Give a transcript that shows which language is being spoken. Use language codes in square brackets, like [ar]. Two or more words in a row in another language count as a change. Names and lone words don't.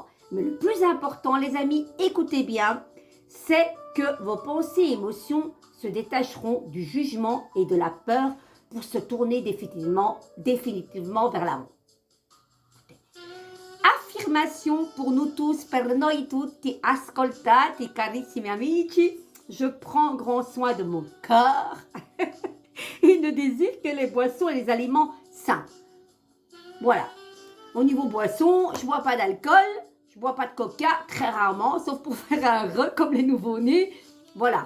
[fr] Mais le plus important, les amis, écoutez bien, c'est que vos pensées et émotions se détacheront du jugement et de la peur pour se tourner définitivement vers l'amour. Affirmation pour nous tous, [it] per noi tutti ascoltati, carissimi amici, [fr] je prends grand soin de mon corps et ne désire que les boissons et les aliments sains. Voilà. Au niveau boisson, je ne bois pas d'alcool. Je ne bois pas de coca, très rarement, sauf pour faire un re comme les nouveau-nés. Voilà.